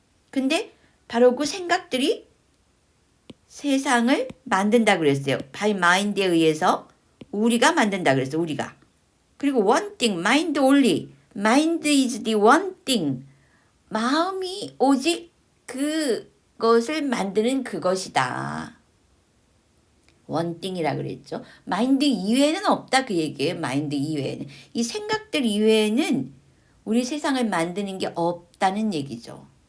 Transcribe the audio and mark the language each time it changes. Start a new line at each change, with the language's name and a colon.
Korean: 근데 바로 그 생각들이 세상을 만든다 그랬어요.
English: by mind
Korean: 에 의해서 우리가 만든다 그랬어요. 우리가. 그리고
English: one thing, mind only. mind is the one thing.
Korean: 마음이 오직 그것을 만드는 그것이다.
English: one thing
Korean: 이라 그랬죠. 마인드 이외에는 없다 그 얘기예요. 마인드 이외에는. 이 생각들 이외에는 우리 세상을 만드는 게 없다는 얘기죠.